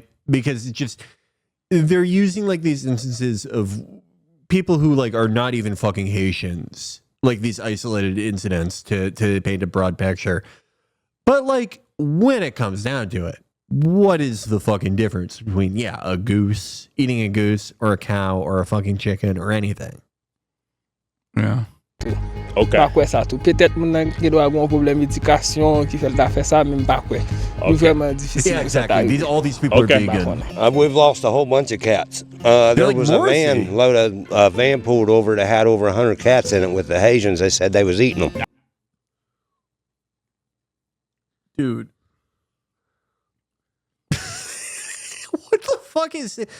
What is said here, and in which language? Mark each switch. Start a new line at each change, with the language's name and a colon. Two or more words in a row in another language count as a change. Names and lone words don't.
English: Because it's just, they're using like these instances of people who like are not even fucking Haitians, like these isolated incidents to paint a broad picture. But like when it comes down to it, what is the fucking difference between a goose, eating a goose, or a cow, or a fucking chicken, or anything? Yeah. Okay.
Haitian Creole: Pa kwe sa tou. Peut-être moun nan ki do a gon problem edikasyon ki fel ta fè sa, men pa kwe. Nou vreman difficile.
English: Yeah, exactly. All these people Okay. are vegan. We've lost a whole bunch of cats. There like was a Morrissey. van pulled over that had over 100 cats in it with the Haitians. They said they was eating them. Dude. What the fuck is it?